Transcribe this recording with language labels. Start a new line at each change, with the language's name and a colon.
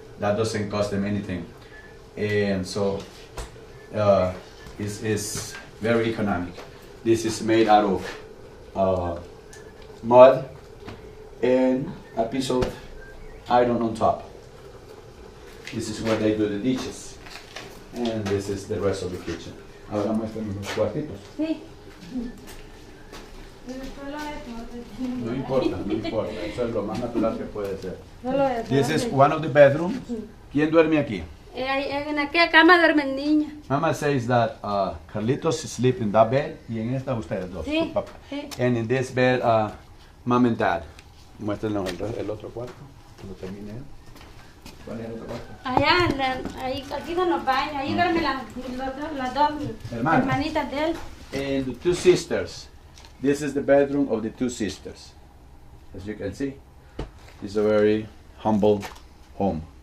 English: That doesn't cost them anything. And so it's very economic. This is made out of mud and a piece of iron on top. This is where they do the dishes. And this is the rest of the kitchen.
Spanish: Ahora muéstrenme los cuartitos. Sí. Pero solo eso. No importa, no importa. Eso es lo más natural que puede ser. Solo eso.
English: This is one of the bedrooms.
Spanish: ¿Quién duerme aquí? En aquella cama duerme el niño.
English: Mama says that Carlitos sleep in that bed
Spanish: y en esta ustedes dos. Sí, su papá. sí.
English: And in this bed, mom and dad.
Spanish: Muéstrenos el otro cuarto. Que lo termine él. ¿Cuál es el otro cuarto? Allá, aquí son los baños. Ahí duermen las dos hermanitas de él.
English: And the two sisters. This is the bedroom of the two sisters. As you can see, it's a very humble home.